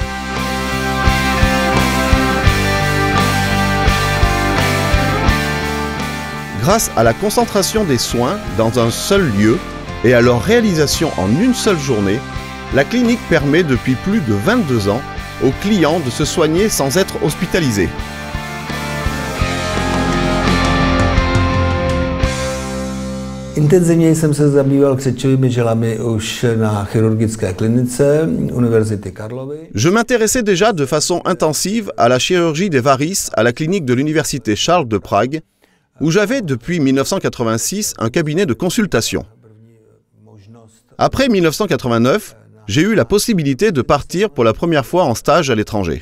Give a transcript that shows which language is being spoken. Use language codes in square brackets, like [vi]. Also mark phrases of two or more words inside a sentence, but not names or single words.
[fr] Grâce à la concentration des soins dans un seul lieu et à leur réalisation en une seule journée, la clinique permet depuis plus de 22 ans aux clients de se soigner sans être hospitalisés. [cs] Intenzivněji jsem se zabýval křečovými žilami už na chirurgické klinice Univerzity Karlovy. [fr] Je m'intéressais déjà de façon intensive à la chirurgie des varices à la clinique de l'Université Charles de Prague, où j'avais depuis 1986 un cabinet de consultation. Après 1989, j'ai eu la possibilité de partir pour la première fois en stage à l'étranger.